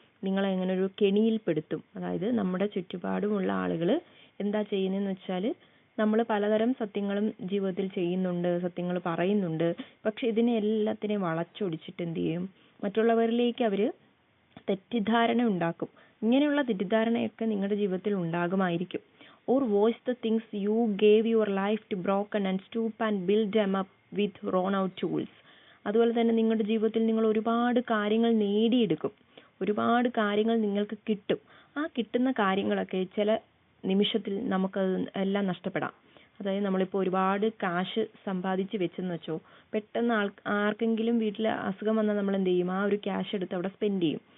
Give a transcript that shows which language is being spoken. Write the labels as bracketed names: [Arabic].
[Malayalam] നിങ്ങളെ അങ്ങനെ ഒരു കെണിയിൽപ്പെടുത്തും. അതായത് നമ്മുടെ ചുറ്റുപാടുമുള്ള ആളുകൾ എന്താ ചെയ്യുന്നതെന്ന് വെച്ചാൽ നമ്മൾ പലതരം സത്യങ്ങളും ജീവിതത്തിൽ ചെയ്യുന്നുണ്ട്, സത്യങ്ങൾ പറയുന്നുണ്ട്. പക്ഷെ ഇതിനെ എല്ലാത്തിനെയും വളച്ചൊടിച്ചിട്ട് എന്ത് ചെയ്യും? മറ്റുള്ളവരിലേക്ക് അവർ തെറ്റിദ്ധാരണ ഉണ്ടാക്കും. ഇങ്ങനെയുള്ള തെറ്റിദ്ധാരണയൊക്കെ നിങ്ങളുടെ ജീവിതത്തിൽ ഉണ്ടാകുമായിരിക്കും. [English] Or watch the things you gave your life to broken and stoop and build them up with worn out tools. [Malayalam] അതുപോലെ തന്നെ നിങ്ങളുടെ ജീവിതത്തിൽ നിങ്ങൾ ഒരുപാട് കാര്യങ്ങൾ നേടിയെടുക്കും, ഒരുപാട് കാര്യങ്ങൾ നിങ്ങൾക്ക് കിട്ടും. ആ കിട്ടുന്ന കാര്യങ്ങളൊക്കെ ചില നിമിഷത്തിൽ നമുക്കത് എല്ലാം നഷ്ടപ്പെടാം. അതായത് നമ്മളിപ്പോൾ ഒരുപാട് കാശ് സമ്പാദിച്ച് വെച്ചെന്ന് വെച്ചോ, പെട്ടെന്ന് ആർക്കെങ്കിലും വീട്ടിൽ അസുഖം വന്നാൽ നമ്മൾ എന്ത് ചെയ്യും? ആ ഒരു ക്യാഷ് എടുത്ത് അവിടെ സ്പെൻഡ് ചെയ്യും.